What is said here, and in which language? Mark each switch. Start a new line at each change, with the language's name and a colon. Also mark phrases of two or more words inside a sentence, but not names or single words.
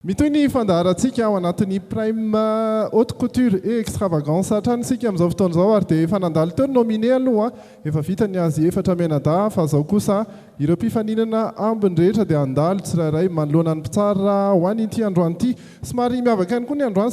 Malagasy: Mitoy ny fandaharantsika ao anatin'ny prime haute couture et extravagance hatranisika amin'izao fotoana izao ary dia efa nandalo teo ny nominé aloha efa vita ny azy efatra menada fa izao kosa ireo mpifaninana ambiny rehetra dia andalo tsirairay manoloana ny mpitsara ho an'ity androany ity somary miavaka ihany koa ny androany